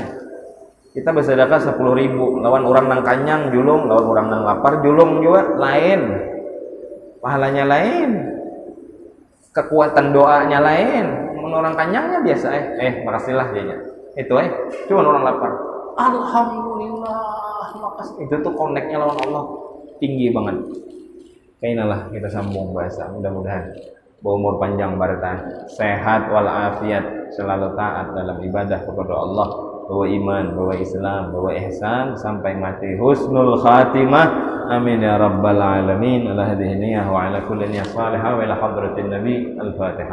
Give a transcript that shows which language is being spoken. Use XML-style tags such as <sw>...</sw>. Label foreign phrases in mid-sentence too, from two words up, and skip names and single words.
<bjn>Kita bersedekah 10.000 lawan orang nang kanyang julung, lawan orang nang lapar julung juga lain.</bjn> <id>Pahalanya lain. Kekuatan doanya lain. Orang kanyangnya biasa makasihlah dia. Itu cuma orang lapar. Alhamdulillah, makasih. Itu tuh koneknya lawan Allah tinggi banget. Kayaknya lah kita sambung bahasa mudah-mudahan berumur panjang barokah, sehat walafiat, selalu taat dalam ibadah kepada Allah, bawa iman, bawa Islam, bawa ihsan sampai mati</id> <ar>حسن الخاتمة. آمين يا رب العالمين. على هذه النية وعلى كل نية صالحة وإلى حضرة النبي. الفاتحة.</ar>